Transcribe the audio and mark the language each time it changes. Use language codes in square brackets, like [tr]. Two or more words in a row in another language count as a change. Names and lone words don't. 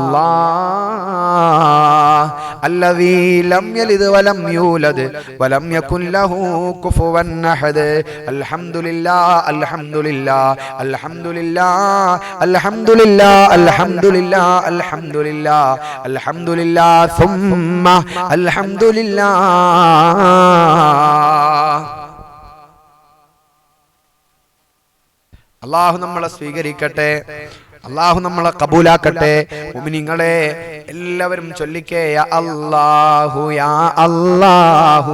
[ar] الله الذي لم يلد ولم يولد ولم يكن له كفوا أحد الحمد لله الحمد لله الحمد لله الحمد لله الحمد لله الحمد لله الحمد لله ثم الحمد لله [ml] അല്ലാഹു നമ്മളെ സ്വീകരിക്കട്ടെ, അല്ലാഹു നമ്മളെ കബൂലാക്കട്ടെ. മുഅ്മിനീങ്ങളെ എല്ലാവരും ചൊല്ലിക്കേ [ar] يا الله يا الله